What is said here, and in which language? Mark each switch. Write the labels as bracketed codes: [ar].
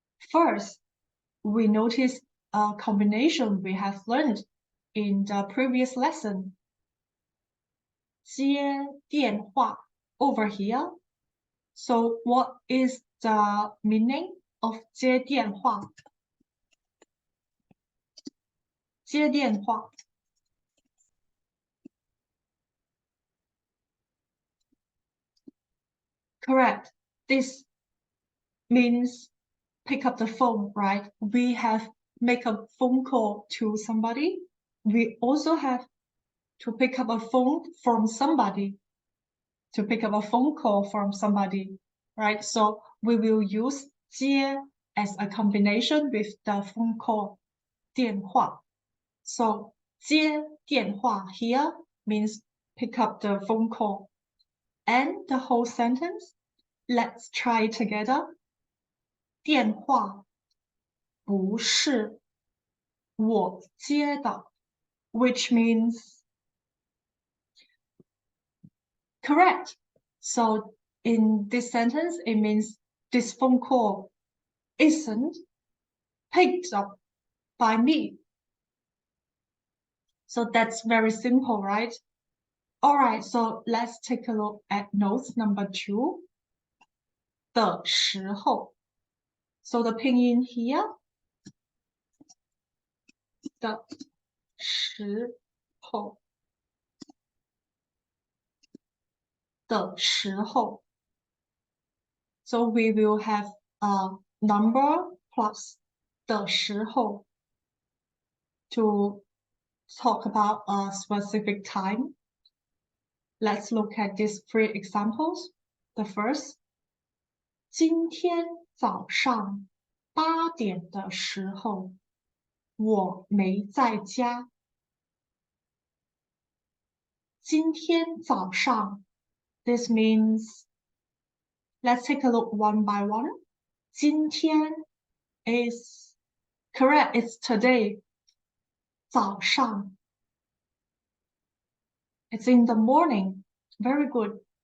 [en] First, we notice a combination we have learned in the previous lesson. 接电话 over here. So what is the meaning of 接电话? 接电话 Correct. This means pick up the phone, right? We have make a phone call to somebody. We also have to pick up a phone from somebody, to pick up a phone call from somebody, right? So we will use 接 as a combination with the phone call 电话. So 接电话 here means pick up the phone call. And the whole sentence, let's try it together. [zh] 电话不是我接的, [en] which means correct. So in this sentence, it means this phone call isn't picked up by me. So that's very simple, right? All right, so let's take a look at notes number 2. [zh] 的时候. [en] So the pinyin here, 的时候. [zh] 的时候. [en] So we will have a number plus 的时候. to talk about a specific time. Let's look at these 3 examples. [zh] The first, 今天早上8点的时候，我没在家。 [en] 今天早上 this means, let's take a look one by one. 今天 is correct, it's today. 早上 it's in the morning. Very good.